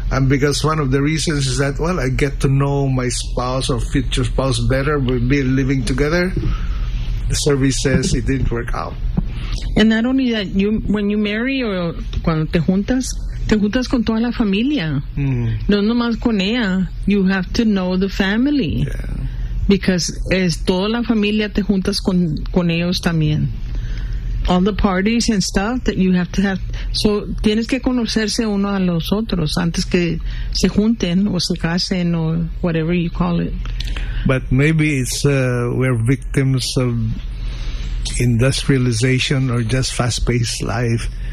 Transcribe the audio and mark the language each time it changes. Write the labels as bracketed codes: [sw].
[en] And because one of the reasons is that, I get to know my spouse or future spouse better with me living together. The survey says it didn't work out. And not only that, when you marry or [es] cuando te juntas con toda la familia. Mm. No nomás con ella. [en] You have to know the family. Yeah. [es] Because es toda la familia te juntas con ellos también. [en] All the parties and stuff that you have to have. [es] So, tienes que conocerse uno a los otros antes que se junten o se casen [en] or whatever you call it. But maybe it's we're victims of industrialization or just fast-paced life.